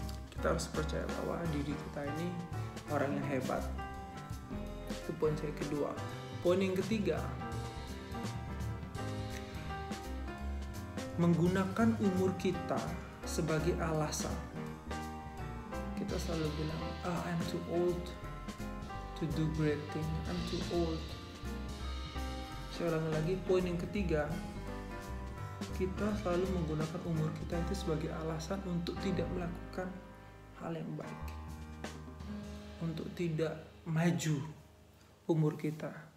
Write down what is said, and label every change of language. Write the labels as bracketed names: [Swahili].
[Indonesian] Kita harus percaya bahwa diri kita ini orang yang hebat. Itu poin saya kedua. Poin yang ketiga, menggunakan umur kita sebagai alasan. Kita selalu bilang, [English] I'm too old to do great thing, I'm too old. [Indonesian] Saya ulangi lagi, poin yang ketiga, kita selalu menggunakan umur kita itu sebagai alasan untuk tidak melakukan hal yang baik, untuk tidak maju umur kita.